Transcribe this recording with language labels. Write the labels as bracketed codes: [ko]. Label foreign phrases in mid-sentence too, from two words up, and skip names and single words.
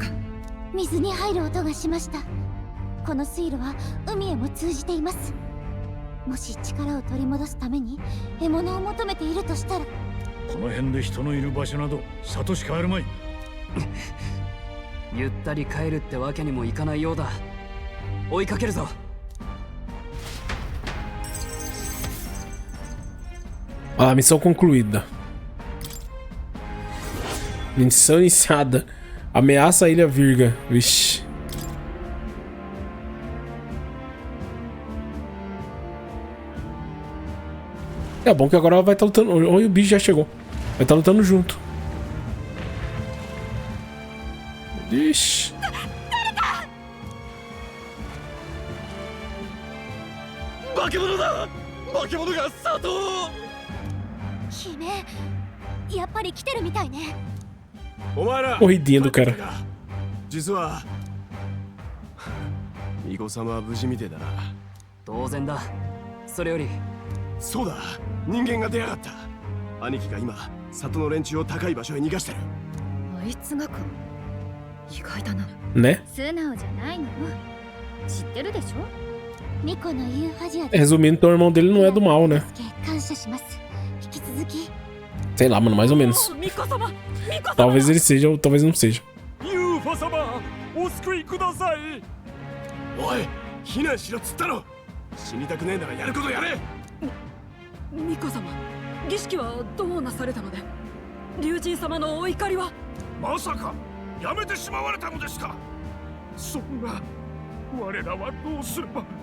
[ja] 水に入る音がしました。この水路は海へも通じています。もし力を取り戻すために獲物を求めているとしたら、この辺で人のいる場所など里しかあるまい。ゆったり帰るってわけにもいかないようだ。追いかけるぞ。 [pt] Ah, missão concluída. Missão iniciada. Ameaça a Ilha Virga. Vixe. É bom que agora ela vai estar lutando. Olha, o bicho já chegou. Vai estar lutando junto. Ixi. [ja] Hime, やっぱり来てるみたいね。お前ら [pt] Corridinha do cara. [ja] 実は巫女様は無事みてえだな。当然だ。それよりそうだ、人間が出やがった。兄貴が今里の連中を高い場所へ逃がしてる。あいつがか。意外だな。 [pt] Né? [ja] 素直じゃないの。知ってるでしょ。ミコの言う恥や [pt] Resumindo, então o irmão dele não é do mal, né? [ja] 感謝します。引き続き [pt] Sei lá, mano, mais ou menos. [ja] ミコ様、ミコ様。 [pt] Talvez ele seja ou talvez não seja. [ja] ユーファ様、お救いください。おい、避難しろっつったろ。死にたくねえならやることやれ。ミコ様、儀式はどうなされたので、竜神様のお怒りは。まさかやめてしまわれたのですか。そんな我らはどうすれば。